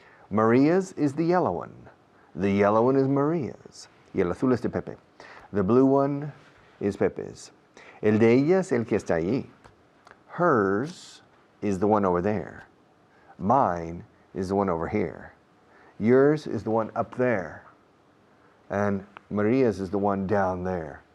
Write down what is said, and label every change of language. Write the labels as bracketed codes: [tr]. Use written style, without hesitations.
[en] Maria's is the yellow one. The yellow one is Maria's. [es] Y el azul es de Pepe. [en] The blue one is Pepe's. [es] El de ella es el que está allí. [en] Hers is the one over there. Mine is the one over here. Yours is the one up there. And Maria's is the one down there.